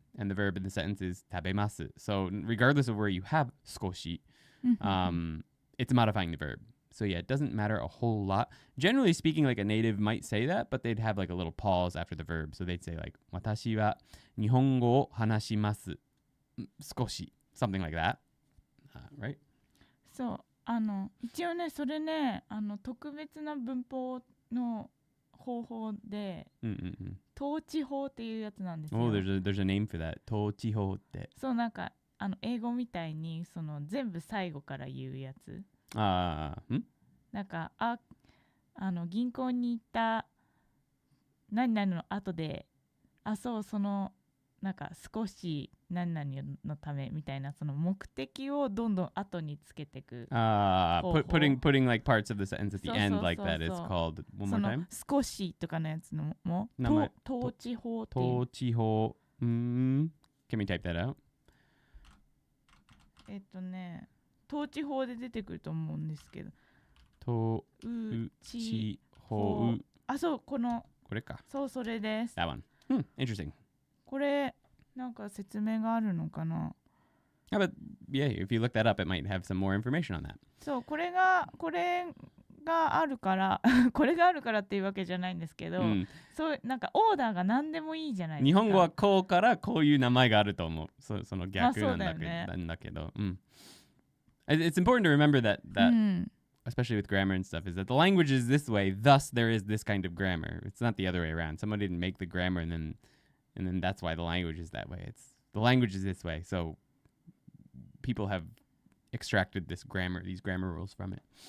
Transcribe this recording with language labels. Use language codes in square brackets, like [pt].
[en] And the verb in the sentence is 食べます. So regardless of where you have 少し, it's modifying the verb. So yeah, it doesn't matter a whole lot. Generally speaking, like a native might say that, but they'd have like a little pause after the verb. So they'd say like [ja] 私は日本語を話します少し. [en] Something like that. Right? [ja] そう。一応ね、それね、特別な文法の方法で、統治法っていうやつなんですよ。 [en] Oh, there's a name for that. [ja] 統治法って。そう、なんか英語みたいにその全部最後から言うやつ。なんか銀行に行った何々の後で、そのなんか少し何々のためみたいなその目的をどんどん後につけていく。 [en] putting like parts of the sentence at the end like that. It's called one more time. [ja] 少しとかのやつのも統治法っていう。 [en] 統治法。Can we type that out? [ja] 統治法で出てくると思うんですけど。統治法。そう、これか。そう、それです。 [en] That one. Interesting. [ja] これ、なんか説明があるのかな? [en] But yeah, if you look that up, it might have some more information on that. [ja] そう、これがあるから、これがあるからっていうわけじゃないんですけど、そうなんかオーダーが何でもいいじゃないですか。日本語はこうからこういう名前があると思う。その逆なんだけど。 [en] It's important to remember that especially with grammar and stuff, is that the language is this way, thus there is this kind of grammar. It's not the other way around. Someone didn't make the grammar and then that's why the language is that way. The language is this way, so people have extracted these grammar rules from it.